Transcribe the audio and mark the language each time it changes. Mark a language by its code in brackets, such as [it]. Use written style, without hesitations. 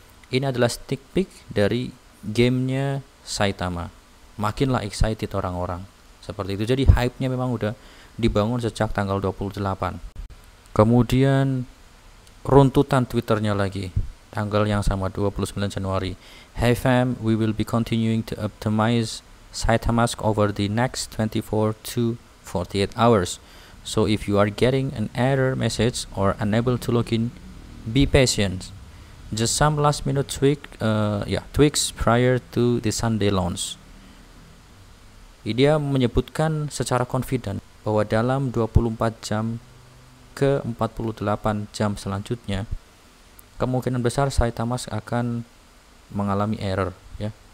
[id] Ini adalah sneak peek dari gamenya Saitama. Makinlah excited orang-orang seperti itu. Jadi hype-nya memang udah dibangun sejak tanggal 28. Kemudian runtutan Twitternya lagi, tanggal yang sama 29 Januari. [en] Hey fam, we will be continuing to optimize Saitamask over the next 24 to 48 hours. So if you are getting an error message or unable to log in, be patient. Just some last minute tweaks prior to the Sunday launch. [id] Dia menyebutkan secara confident bahwa dalam 24 jam ke 48 jam selanjutnya kemungkinan besar Saitamask akan mengalami error, ya.